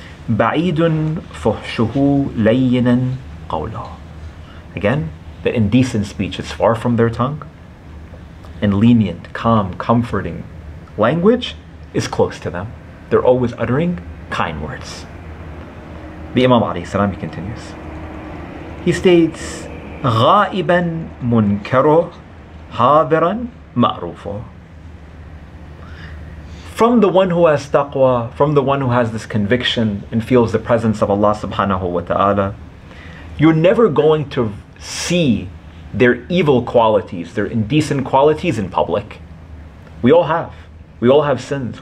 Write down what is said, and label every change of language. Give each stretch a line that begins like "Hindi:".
Arabic: Ba'idun fuhshuhu layyinan qawlah.
English: Again, that indecent speech is far from their tongue, and lenient, calm, comforting language is close to them. They're always uttering kind words. The Imam alayhi salam, he continues. He states,
Arabic: غائبا منكره حاضرا معروفه.
English: From the one who has taqwa, from the one who has this conviction and feels the presence of Allah subhanahu wa ta'ala, you're never going to see their evil qualities, their indecent qualities in public. We all have. We all have sins.